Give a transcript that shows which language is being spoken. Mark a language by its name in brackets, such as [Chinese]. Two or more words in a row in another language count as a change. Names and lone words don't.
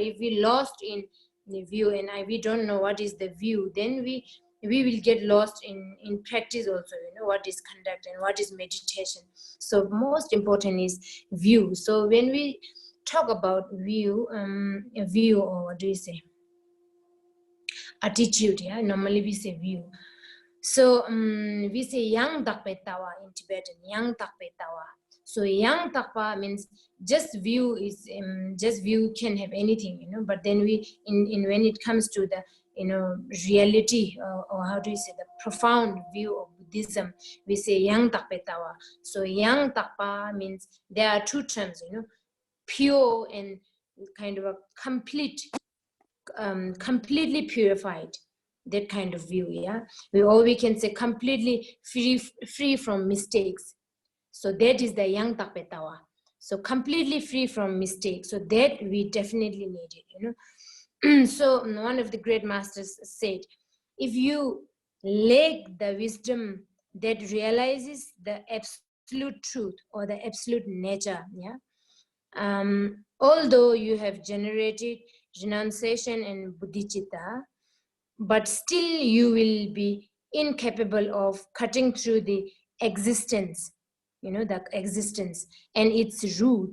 [English] If we lost in the view and we don't know what is the view, then we will get lost in practice also, what is conduct and what is meditation. So most important is view. So when we talk about view, or what do you say? Attitude, yeah, normally we say view. So we say [Tibetan] ཡང་དག་པའི་ལྟ་བ [English] in Tibetan, [Tibetan] ཡང་དག་པའི་ལྟ་བ. [English] So [Tibetan] ཡང་དག་པ [English] means just view is just view can have anything, but then we when it comes to the reality, or how do you say, the profound view of Buddhism, we say [Tibetan] ཡང་དག་པའི་ལྟ་བ. [English] So [Tibetan] ཡང་དག་པ [English] means there are two terms, pure and kind of a completely purified, that kind of view, yeah. We can say completely free from mistakes. So that is the [Tibetan] ཡང་དག་པའི་ལྟ་བ. [English] So completely free from mistakes. So that we definitely need it, So one of the great masters said, if you lack the wisdom that realizes the absolute truth or the absolute nature, yeah, although you have generated renunciation and bodhicitta, but still you will be incapable of cutting through the existence, the existence and its root.